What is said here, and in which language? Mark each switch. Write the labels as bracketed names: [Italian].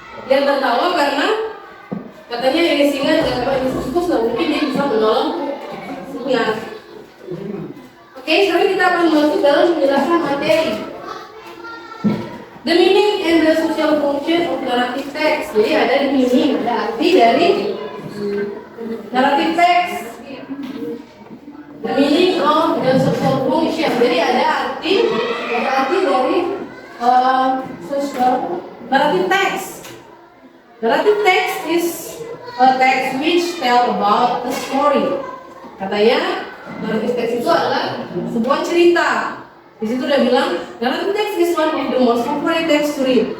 [Indonesian] Dia tertawa karena katanya ini singa dapat tikus, nggak mungkin dia bisa menolong singa. Oke, sekarang kita akan masuk dalam penjelasan materi. [English] The meaning and the social function of narrative text. [Indonesian] Jadi ada [English] the meaning, [Indonesian] ada arti dari [English] narrative text. The meaning of the social function. [Indonesian] Jadi ada arti dari social narrative text. [English] Narrative text is a text which tell about the story. [Indonesian] Katanya narrative text itu adalah sebuah cerita. Di situ udah bilang, [English] narrative text is one of the most favorite text to read.